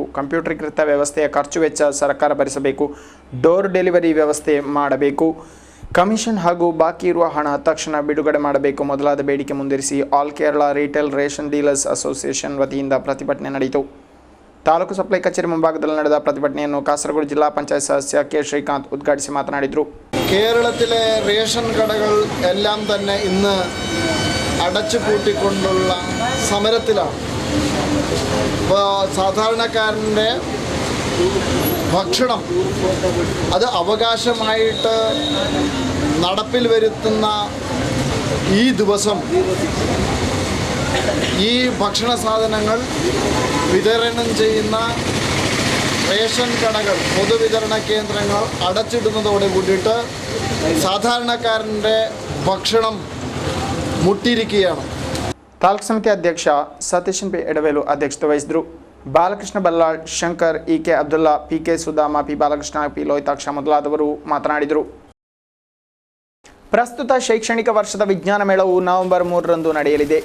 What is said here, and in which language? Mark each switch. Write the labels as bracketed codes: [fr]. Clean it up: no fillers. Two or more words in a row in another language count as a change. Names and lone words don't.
[kn] ಕಂಪ್ಯೂಟರೀಕೃತ ವ್ಯವಸ್ಥೆಯ ಖರ್ಚು ವೆಚ್ಚ ಸರ್ಕಾರ ಭರಿಸಬೇಕು. ಡೋರ್ ಡೆಲಿವರಿ ವ್ಯವಸ್ಥೆ ಮಾಡಬೇಕು. ಕಮಿಷನ್ ಹಾಗೂ ಬಾಕಿ ಇರುವ ಹಣ ತಕ್ಷಣ ಬಿಡುಗಡೆ ಮಾಡಬೇಕು ಮೊದಲಾದ ಬೇಡಿಕೆ ಮುಂದಿರಿಸಿ ಆಲ್ ಕೇರಳ ರಿಟೇಲ್ ರೇಷನ್ ಡೀಲರ್ಸ್ ಅಸೋಸಿಯೇಷನ್ ವತಿಯಿಂದ ಪ್ರತಿಭಟನೆ ನಡೆಯಿತು. ತಾಲೂಕು ಸಪ್ಲೈ ಕಚೇರಿ ಮುಂಭಾಗದಲ್ಲಿ ನಡೆದ ಪ್ರತಿಭಟನೆಯನ್ನು [ml] കാസർഗോഡ് ജില്ലാ പഞ്ചായത്ത് സദസ്യ കെ ശ്രീകാന്ത് ഉദ്ഘാടിച്ച് മാതനാടിದ್ರು. കേരളത്തിലെ റേഷൻ കടകൾ എല്ലാം തന്നെ ഇന്ന് അടച്ചു പൂട്ടിക്കൊണ്ടുള്ള സമരത്തിലാണ്. സാധാരണക്കാരൻ്റെ ഭക്ഷണം അത് അവകാശമായിട്ട് നടപ്പിൽ വരുത്തുന്ന ഈ ദിവസം ഈ ഭക്ഷണ സാധനങ്ങൾ വിതരണം ചെയ്യുന്ന റേഷൻ കടകൾ പൊതുവിതരണ കേന്ദ്രങ്ങൾ അടച്ചിടുന്നതോടെ കൂടിയിട്ട് സാധാരണക്കാരൻ്റെ ഭക്ഷണം മുട്ടിയിരിക്കുകയാണ്. [kn] ತಾಲೂಕು ಸಮಿತಿ ಅಧ್ಯಕ್ಷ ಸತೀಶನ್ ಪಿ ಎಡವೇಲು ಅಧ್ಯಕ್ಷತೆ ವಹಿಸಿದರು. ಬಾಲಕೃಷ್ಣ ಬಲ್ಲಾಳ್, ಶಂಕರ್, ಇಕೆ ಅಬ್ದುಲ್ಲಾ, ಪಿಕೆ ಸುಧಾಮ, ಪಿ ಬಾಲಕೃಷ್ಣ, ಪಿ ಲೋಹಿತಾಕ್ಷ ಮೊದಲಾದವರು ಮಾತನಾಡಿದರು. ಪ್ರಸ್ತುತ ಶೈಕ್ಷಣಿಕ ವರ್ಷದ ವಿಜ್ಞಾನ ಮೇಳವು ನವೆಂಬರ್ 3ರಂದು ನಡೆಯಲಿದೆ.